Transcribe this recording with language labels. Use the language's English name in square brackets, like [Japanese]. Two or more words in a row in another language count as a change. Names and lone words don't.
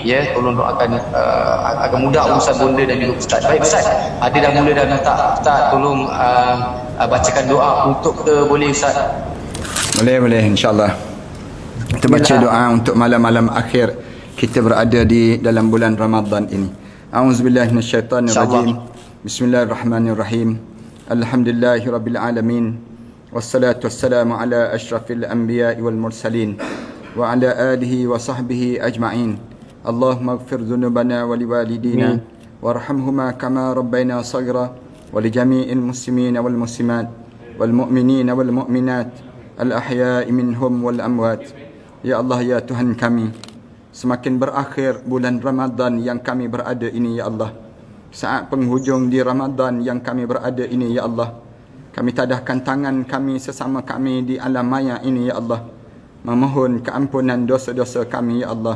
[Malay] Ya, tolong doakan agar mudah urusan bonda dan juga ustaz. Baik ustaz, ada dah mula dah minta ustaz tolong bacakan doa untuk boleh ustaz? Boleh, insyaAllah. Kita baca doa untuk malam-malam akhir kita berada di dalam bulan Ramadan ini. [Arabic] أعوذ بالله من الشيطان الرجيم. بسم الله الرحمن الرحيم. الحمد لله رب العالمين. والصلاة والسلام على أشرف الأنبياء والمرسلين وعلى آله وصحبه أجمعين. اللهم اغفر ذنوبنا ولوالدينا وارحمهما كما ربيانا صغيرا ولجميع المسلمين والمسلمات والمؤمنين والمؤمنات الأحياء منهم والأموات. [Malay] Ya Allah, ya Tuhan kami, semakin berakhir bulan Ramadan yang kami berada ini, ya Allah. Saat penghujung di Ramadan yang kami berada ini, ya Allah, kami tadahkan tangan kami sesama kami di alam maya ini, ya Allah, memohon keampunan dosa-dosa kami, ya Allah.